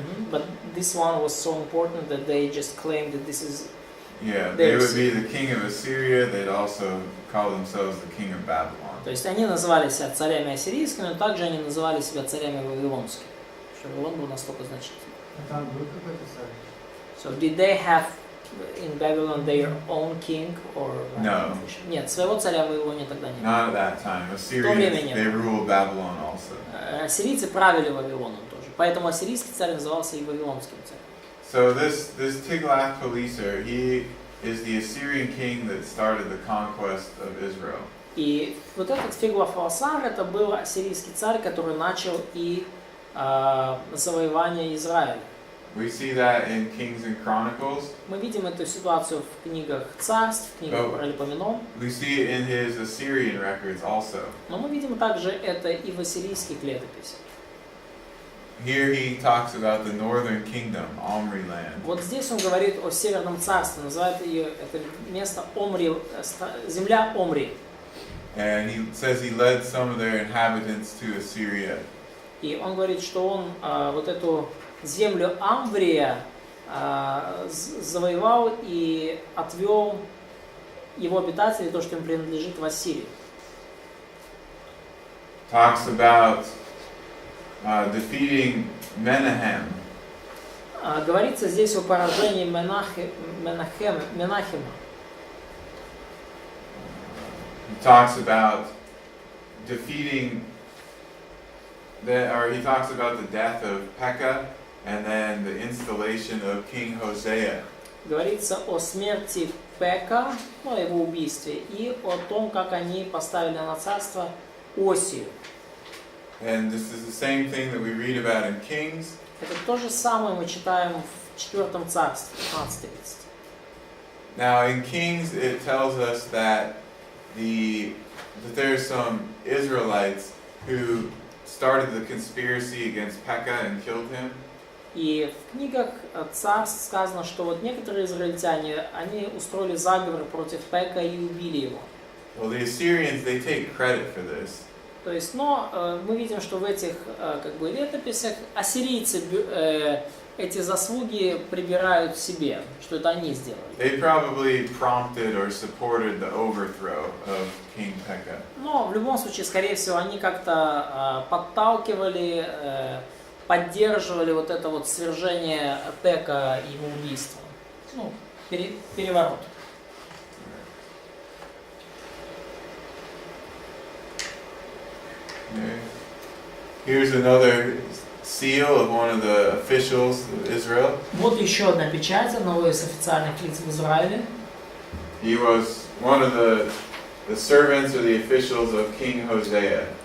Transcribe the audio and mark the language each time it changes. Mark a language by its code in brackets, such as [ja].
[en] But this one was so important that they just claimed that this is. Yeah, they would be the king of Assyria. They'd also call themselves the king of Babylon. [ru] То есть они называли себя царями ассирийскими, но также они называли себя царями вавилонскими. Что Вавилон был настолько значительным. Там был какой-то царь? [en] So did they have in Babylon their own king or? No. [ru] Нет, своего царя в Вавилоне тогда не было. [en] Not at that time. Assyrians, they ruled Babylon also. [ru] Ассирийцы правили Вавилоном тоже, поэтому ассирийский царь назывался и вавилонским царем. [en] So this Tiglath-Pileser, he is the Assyrian king that started the conquest of Israel. [ru] И вот этот Феглофилосар, это был ассирийский царь, который начал и завоевание Израиля. [en] We see that in Kings and Chronicles. [ru] Мы видим эту ситуацию в книгах Царств, в книгах Паралипоменон. [en] We see it in his Assyrian records also. [ru] Но мы видим также это и в ассирийских летописях. [en] Here he talks about the northern kingdom, Omri land. [ru] Вот здесь он говорит о Северном царстве, называет ее это место Омри, земля Омри. [en] And he says he led some of their inhabitants to Assyria. [ru] И он говорит, что он вот эту землю Амврия завоевал и отвел его обитателей, то, что им принадлежит в Ассирии. [en] Talks about defeating Menahem. [ru] Говорится здесь о поражении Менахема. [en] He talks about defeating he talks about the death of Pekah and then the installation of King Hosea. [ru] Говорится о смерти Пека, о его убийстве, и о том, как они поставили на царство Осию. [en] And this is the same thing that we read about in Kings. [ru] Это то же самое мы читаем в 4 царстве, 15:30. [en] Now in Kings it tells us that there's some Israelites who started the conspiracy against Pekah and killed him. [ru] И в книгах царств сказано, что вот некоторые израильтяне, они устроили заговор против Пека и убили его. [en] Well, the Assyrians, they take credit for this. [ru] То есть, но мы видим, что в этих летописях ассирийцы эти заслуги прибирают себе, что это они сделали. [en] They probably prompted or supported the overthrow of King Pekah. [ru] Но в любом случае, скорее всего, они как-то подталкивали, поддерживали вот это вот свержение Пека и его убийство. Ну, переворот. [en] Okay. Here's another seal of one of the officials of Israel. [ru] Вот еще одна печать одного из официальных лиц в Израиле. [en] He was one of the servants or the officials of King Hosea.